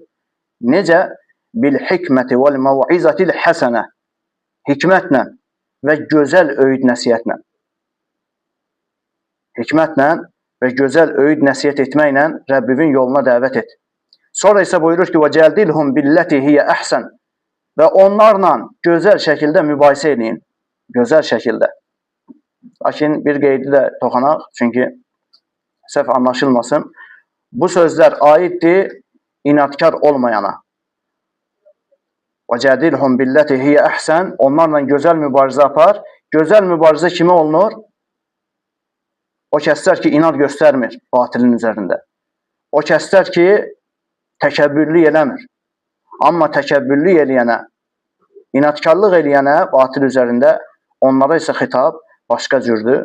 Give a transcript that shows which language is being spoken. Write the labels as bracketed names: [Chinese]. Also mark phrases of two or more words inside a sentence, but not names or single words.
[Azerbaijani] Necə? [Arabic] بالحكمة والموعظة الحسنة. [Azerbaijani] Hikmətlə və gözəl öyüd nəsihətlə. Hikmətlə və gözəl öyüd nəsihət etməklə Rəbbivin yoluna dəvət et. Sonra isə buyurur ki, [Arabic] وَجَادِلْهُمْ بِالَّتِي هِيَ أَحْسَنُ [Azerbaijani] və onlarla gözəl şəkildə mübahisə edin. Gözəl şəkildə. Lakin bir qeydi də toxanaq, çünki səhv anlaşılmasın. Bu sözlər aiddir inadkar olmayana. [Arabic] وَجَادِلْهُمْ بِالَّتِي هِيَ أَحْسَنُ [Azerbaijani] onlarla gözəl mübarizə apar. Gözəl mübarizə kimə olunur? O kəslər ki, inad göstərmir batilin üzərində. O kəslər ki, təkəbbürlü eləmir. Amma təkəbbürlü eləyənə, inadkarlıq eləyənə batil üzərində onlara isə xitab başqa cürdür.